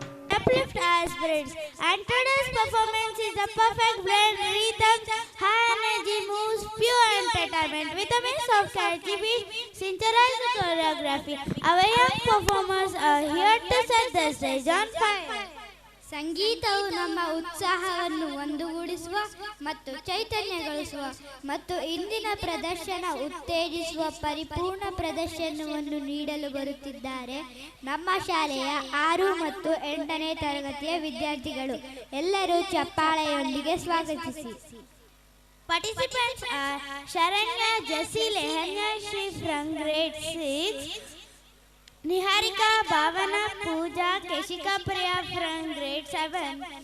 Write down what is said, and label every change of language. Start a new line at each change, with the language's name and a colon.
English: Uplift our spirits, and today's performance is a perfect blend, rhythms, high energy moves, pure entertainment with a mix of catchy beats, synchronized choreography. Our young performers are here to set the stage on fire.
Kannada: ಸಂಗೀತವು ನಮ್ಮ ಉತ್ಸಾಹವನ್ನು ಒಂದುಗೂಡಿಸುವ ಮತ್ತು ಚೈತನ್ಯಗೊಳಿಸುವ ಮತ್ತು ಇಂದಿನ ಪ್ರದರ್ಶನ ಉತ್ತೇಜಿಸುವ ಪರಿಪೂರ್ಣ ಪ್ರದರ್ಶನವನ್ನು ನೀಡಲು ಬರುತ್ತಿದ್ದಾರೆ ನಮ್ಮ ಶಾಲೆಯ 6 ಮತ್ತು 8ನೇ ತರಗತಿಯ ವಿದ್ಯಾರ್ಥಿಗಳು. ಎಲ್ಲರೂ ಚಪ್ಪಾಳೆಯೊಂದಿಗೆ ಸ್ವಾಗತಿಸಿ.
English: Participants are Sharanya Jasi Lehanya Shri from grade 6, Niharika Bhavana Pooja Keshika Priya from grade 7.